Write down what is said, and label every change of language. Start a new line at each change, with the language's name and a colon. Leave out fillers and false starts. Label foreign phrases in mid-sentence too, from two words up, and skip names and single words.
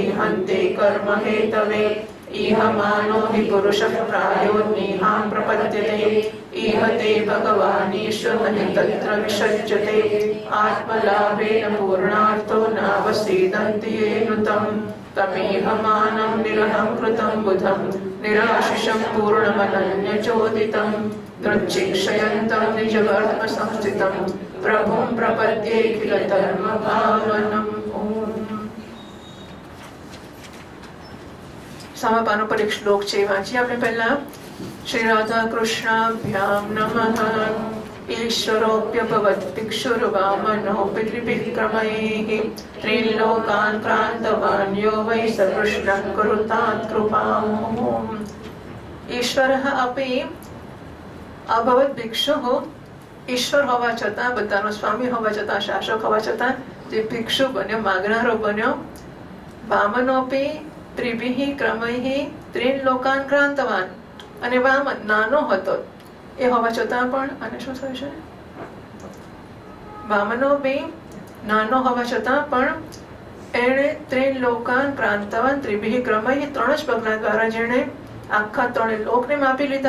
Sanskrit: हन्ते कर्म हेतवे इह मानो हि पुरुषः प्रायोन्निहां प्रपद्यते इह ते भगवानीश्वर न हि तत्र विसज्जते आत्मलाभेन पूर्णार्थो नावसीदन्ति ये नुतं तमेह मानं निरहङ्कृतं बुधं निराशिषं पूर्णमनन्यचोदितं दृच्छिक्षयन्तं निजवर्त्मसंस्थितं प्रभुं प्रपद्येऽखिलधर्मभावनम्।
Gujarati: સમાપાન પર એક શ્લોક છે વાંચીએ આપણે પહેલા।
Sanskrit: શ્રી રાધા કૃષ્ણાભ્યામ નમઃ। ईश्वरोऽप्यभवत् भिक्षुर्वामनो पितृभिक्रमैः त्रिलोकान् क्रान्तवान् यो वै स कृष्णः कुरुतात् कृपाम्। ईश्वरः अपि अभवत् भिक्षुः।
Gujarati: ઈશ્વર હોવા छતાં બધાનો સ્વામી હોવા છતાં શાસક હોવા છતાં જે ભિક્ષુ બન્યો માગનારો બન્યો।
Sanskrit: વામનોપી ત્રિભિઃ ક્રમૈઃ ત્રીન લોકાન ક્રાંતવાન
Gujarati: અને વામન નાનો હતો એ હોવા છતાં પણ અને શું થયું છે વામનો બી નાનો હોવા છતાં પણ એણે
Sanskrit: ત્રીન લોકાન ક્રાંતવાન ત્રિભિઃ ક્રમૈઃ
Gujarati: ત્રણ જ પગલા દ્વારા જેણે આખા ત્રણે લોકને માપી લીધા।